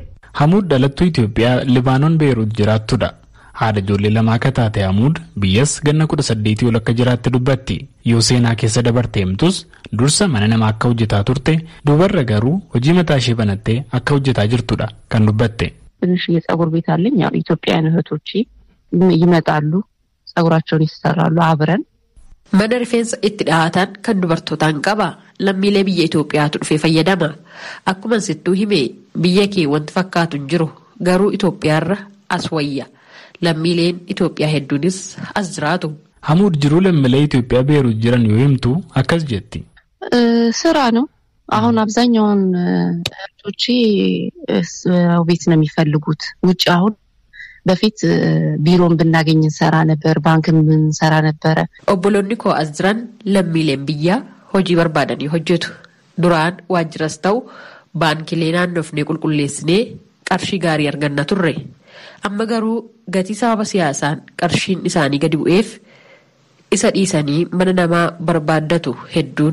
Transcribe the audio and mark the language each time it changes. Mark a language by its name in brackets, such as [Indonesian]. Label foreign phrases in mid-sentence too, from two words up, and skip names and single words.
[Oromo] Hamuud dhalattuu Itoophiyaa Libaanoon Beeruut jiraattudha. Haadha ijoollee lamaa akka taate Hamuud biyyas ganna 18 ol akka jiraatte dubbatti. Yoo seenaa keessa dabarte himtus dursa mana namaa akka hojjetaa turte dubarra garuu hojii mataa ishee banattee akka hojjetaa jirtudha kan dubbatte. [Amharic] ትንሽ የጸጉር ቤት አለኝ። ያው ኢትዮጵያውያን እህቶቼ ይመጣሉ፣ ጸጉራቸውን ይሰራሉ አብረን። [Oromo] Mana rifeensa itti dhahatan kan dubartootaan qaba. Lammiilee biyya Itoophiyaatu dhufee fayyadama. Akkuma sittuu hime biyya kee wanti fakkaatu hin jiru garuu Itoophiyaarra as wayya. Lammiileen Itoophiyaa hedduunis as jiraatu. Hamuud jiruu lammiilee Itoophiyaa Beeruut jiran yoo himtu akkas jetti. [Amharic] ስራ ነው። አሁን አብዛኛውን እህቶቼ ቤት ነው የሚፈልጉት። ውጭ አሁን በፊት ቢሮን ብናገኝ እንሰራ ነበር፣ ባንክም እንሰራ ነበረ። [Oromo] Obboloonni koo as jiran lammiileen biyyaa hojii barbaadanii hojjetu. Duraan waajjiras ta'u baankilee naannofnee qulqulleessinee qarshii gaarii arganna turre. Amma garuu gatii sababa siyaasaan qarshiin isaanii gadi bu'eef isa dhiisanii mana namaa barbaaddatu hedduun.